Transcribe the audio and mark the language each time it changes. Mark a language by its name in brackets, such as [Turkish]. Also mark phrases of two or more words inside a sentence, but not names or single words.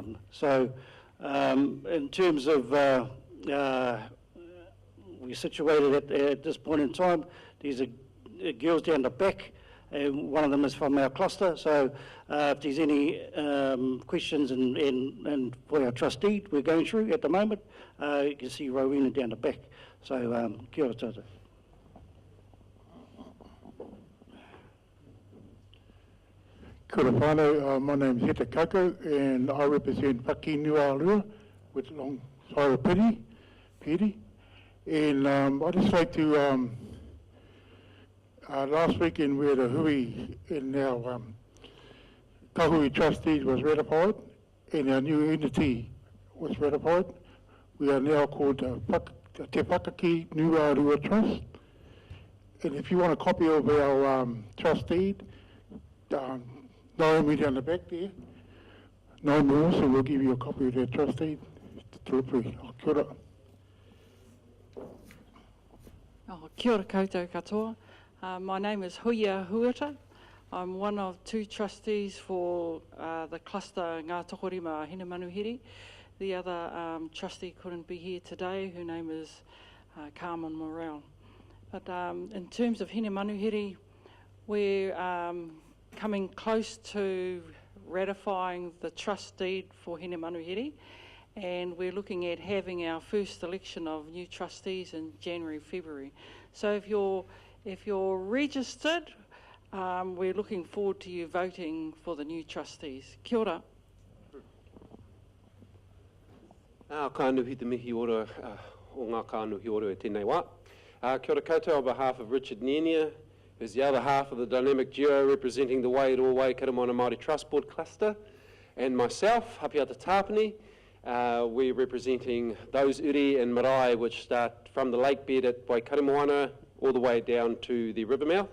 [English] So in terms of we're situated at this point in time, there's girls down the back, and one of them is from our cluster, so if there's any questions and for our trustee we're going through at the moment, you can see Rowena down the back. [Māori] So kia ora tātou. Kia ora whānau, [English] my name is Heta Kako and I represent Paki Nuarua with alongside Piri. And I'd just like to last weekend we had a hui and our kahui trustees was ratified and our new entity was ratified. We are now called Te Whakaki Nuarua Trust. And if you want a copy of our trustee, Naomi down the back there, Naomi also will give you a copy of their trustee. [Māori] Kia ora. Kia ora koutou katoa. [English] My name is Huia Huata. I'm one of two trustees for the cluster Ngā Tokorima Hinamanuhiri. The other trustee couldn't be here today. Her name is Carmen Morel. But in terms of Hinamanuhiri, We're coming close to ratifying the trust deed for Hine Manuhiri, and we're looking at having our first election of new trustees in January, February. So if you're registered, we're looking forward to you voting for the new trustees. [Māori] Kia ora. Kānuhi te mihi ora o ngā kānuhi ora e tēnei wā. Kia ora koutou [English] on behalf of Richard Nenia, who's the other half of the dynamic duo representing the Wairoa Karamana Māori Trust Board cluster, and myself, Hapiata Tāpani. We're representing those uri and marae which start from the lake bed at Waikaremoana all the way down to the river mouth.